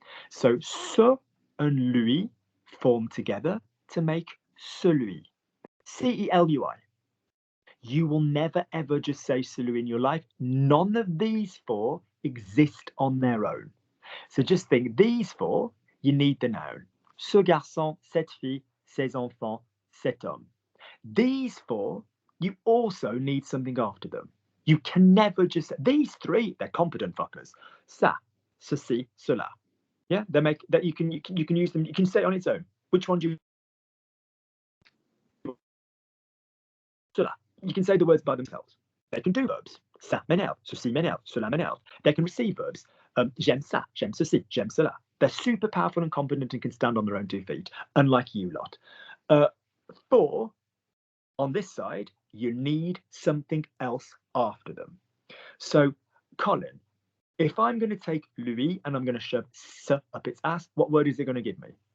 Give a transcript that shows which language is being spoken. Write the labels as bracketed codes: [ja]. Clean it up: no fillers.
[en] So ce and lui form together to make celui. celui. You will never ever just say celui in your life. None of these four exist on their own. So just think, these four, you need the noun. [fr] Ce garçon, cette fille, ces enfants, cet homme. [en] These four, you also need something after them. You can never just, these three, they're competent fuckers. [fr] Ça, ceci, cela. [en] Yeah, they make that you can use them, you can say it on its own. Which one do you? Cela. You can say the words by themselves. They can do verbs. [fr] Ça m'énerve, ceci m'énerve, cela m'énerve. [en] They can receive verbs. [fr] J'aime ça, j'aime ceci, j'aime cela. [en] They're super powerful and competent and can stand on their own 2 feet, unlike you lot. 4, on this side, you need something else after them. So, Colin, if I'm going to take lui and I'm going to shove ce up its ass, what word is it going to give me?